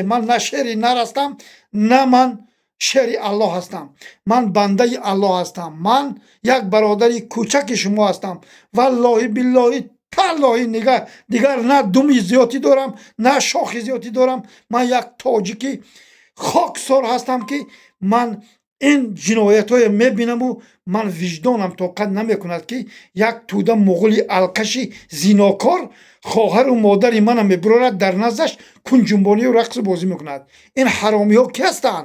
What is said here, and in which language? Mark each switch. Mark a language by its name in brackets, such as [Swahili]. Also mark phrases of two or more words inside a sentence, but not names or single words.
[Tajik] ман на шери нар ҳастам, на ман шери Аллоҳ ҳастам. ман бандаи Аллоҳ ҳастам. ман як бародари кӯчаки шумо ҳастам. валлоҳи биллоҳи таллоҳи дигар на думи зиётӣ дорам, на шохи зиётӣ дорам. ман як тоҷики хоксор ҳастам ки ман ин ҷинояти ҳоро мебинам ва ман виҷдонам тоқат намекунад ки як тӯдаи муғулии алкашии зинокор хоҳар ва модари манам мебарад дар назадаш кунҷунбонӣ ва рақс бозӣ мекунад. ин ҳаромиҳо кӣ ҳастанд?